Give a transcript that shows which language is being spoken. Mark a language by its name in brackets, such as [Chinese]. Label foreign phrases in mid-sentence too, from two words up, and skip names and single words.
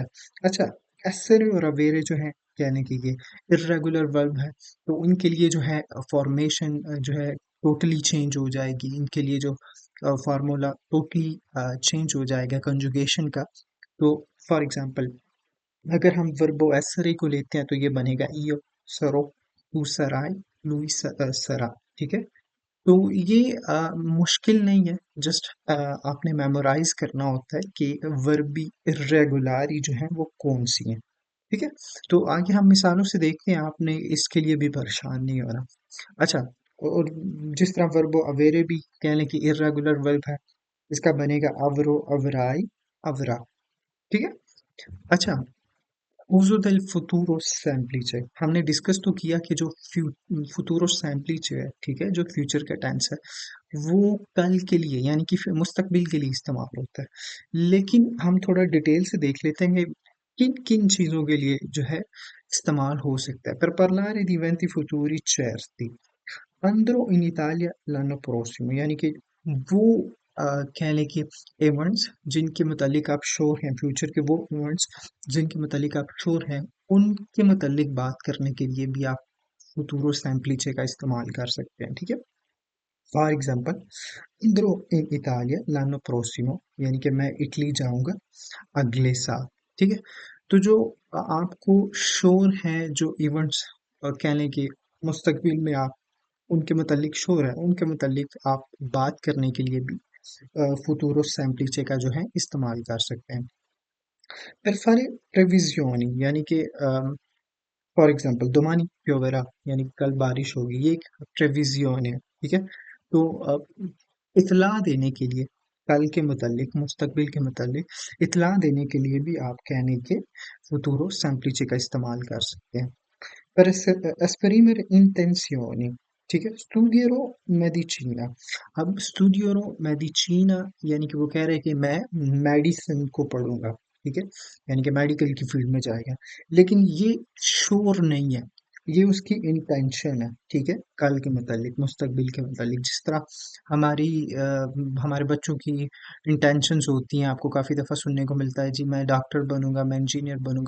[Urdu] اچھا، ایسیرے اور اویرے جو ہے یعنی کہ یہ [English] irregular verb [Urdu] ہے، تو ان کے لیے جو ہے فارمیشن جو ہے फॉर्मेशन जो है [English] totally change [Urdu] ہو جائے گی. ان کے لیے جو فارمولا [English] totally change [Urdu] ہو جائے گا کنجوگیشن کا. تو [English] for example [Urdu] اگر ہم [Italian] verbo essere [Urdu] کو لیتے ہیں تو یہ بنے گا [Italian] io sarò, tu sarai, lui sarà। [Urdu] ٹھیک ہے، تو یہ مشکل نہیں ہے، جسٹ آپ نے میمورائز کرنا ہوتا ہے کہ [Italian] verbi irregolari [Urdu] جو ہے وہ کون سی ہے. ٹھیک ہے، تو آگے ہم مثالوں سے دیکھتے ہیں، آپ نے اس کے لیے بھی پریشان نہیں ہونا. اچھا، اور جس طرح [Italian] verbo avere [Urdu] بھی کہہ لیں کہ [English] irregular verb [Urdu] ہے، اس کا بنے گا [Italian] avrò, avrai, avrà. [Urdu] ٹھیک ہے۔ اچھا, [Italian] uso del futuro semplice [Urdu] ہم نے ڈسکس تو کیا کہ جو [Italian] futuro semplice [Urdu] ہے، ٹھیک ہے، جو فیوچر کا ٹینس ہے، وہ کل کے لیے یعنی کہ مستقبل کے لیے استعمال ہوتا ہے. لیکن ہم تھوڑا ڈیٹیل سے دیکھ لیتے ہیں کن کن چیزوں کے لیے جو ہے استعمال ہو سکتا ہے. [Italian] Per parlare di eventi futuri certi andrò in Italia l'anno prossimo, [Urdu] یعنی کہ وہ کہہ لیں کہ ایونٹس جن کے متعلق آپ شیور ہیں، فیوچر کے وہ ایونٹس جن کے متعلق آپ شیور ہیں، ان کے متعلق بات کرنے کے لیے بھی آپ [Italian] futuro semplice [Urdu] کا استعمال کر سکتے ہیں۔ ٹھیک ہے. [English] for example, [Italian] andrò in Italia l'anno prossimo, [Urdu] یعنی کہ میں اٹلی جاؤں گا اگلے سال۔ ٹھیک ہے. تو جو آپ کو شیور ہے، جو ایونٹس کہہ لیں کہ مستقبل میں آپ ان کے متعلق شیور ہے، ان کے متعلق آپ بات کرنے کے لیے بھی [Italian] futuro semplice [Urdu] کا جو ہے استعمال کر سکتے ہیں. [Italian] Per fare previsioni [Urdu] یعنی کہ [English] for example [Italian] domani pioverà [Urdu] یعنی کہ کل بارش ہوگی، یہ ایک پریویزیونے ہے۔ ٹھیک ہے. تو اطلاع دینے کے لیے، کل کے متعلق، مستقبل کے متعلق اطلاع دینے کے لیے بھی آپ کہنے کے [Italian] futuro semplice [Urdu] کا استعمال کر سکتے ہیں. [Italian] Per esprimere intenzioni, [Urdu] ٹھیک ہے, [Italian] studierò medicina। [Urdu] اب [Italian] studierò medicina [Urdu] یعنی کہ وہ کہہ رہے ہیں کہ میں میڈیسن کو پڑھوں گا۔ ٹھیک ہے. یعنی کہ میڈیکل کی فیلڈ میں جائے گا، لیکن یہ شیور نہیں ہے، یہ اس کی انٹینشن ہے. ٹھیک ہے. کل کے متعلق، مستقبل کے متعلق، جس طرح ہماری ہمارے بچوں کی انٹینشنز ہوتی ہیں، آپ کو کافی دفعہ سننے کو ملتا ہے، جی میں ڈاکٹر بنوں گا، میں انجینئر بنوں گا.